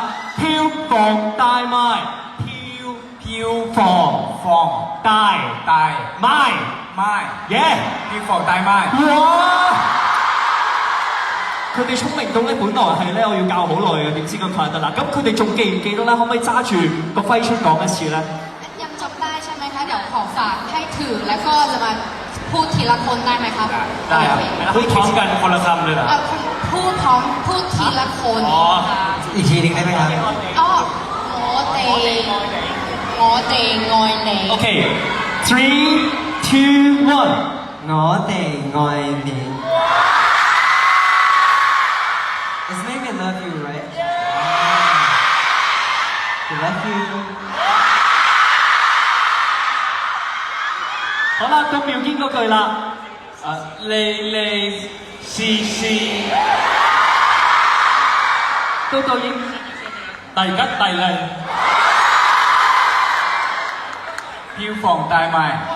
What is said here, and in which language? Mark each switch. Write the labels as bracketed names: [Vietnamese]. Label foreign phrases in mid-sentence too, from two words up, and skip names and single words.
[Cantonese] 票房大賣，票房大賣，票房大賣。哇！佢哋聰明到咧，本來係咧我要教好耐嘅，點知咁快得啦？咁佢哋仲記唔記得咧？可唔可以揸住個揮春講一次咧？ [Thai] ยังจำได้ใช่ไหมคะเดี๋ยวขอฝากให้ถือแล้วก็จะมาพูดทีละคนได้ไหมครับ ได้ครับพูดพร้อมกันคนละคำเลยเหรอ พูดพร้อมพูดทีละคน อีกทีหนึงได้ไหมครับ [Cantonese] อ๋อ我哋愛你 [English] OK， 3, 2, 1。 [Cantonese] 我哋愛你。 [English] It's maybe love you, right? I love you. [Cantonese] 好啦，到妙堅嗰句啦。利是，到導演大吉大利，票房大賣。